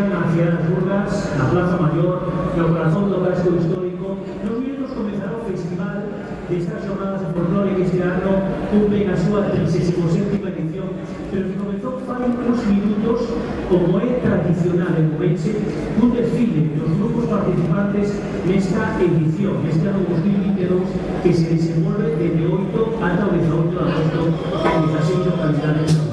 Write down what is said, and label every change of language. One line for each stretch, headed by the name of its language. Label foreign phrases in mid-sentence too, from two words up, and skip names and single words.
Spanish: Ciudad de las Burgas, la Plaza Mayor, el corazón
Galician: do casco histórico. Nos viernes comenzará o festival destas jornadas de folclore que este ano cumplen a súa 37ª edición, pero que comezou fai uns minutos, como é tradicional en Ourense, un desfile dos grupos participantes nesta edición, neste ano 2022, que se desenvolve desde 8 ata o 18 de agosto en 16 localidades.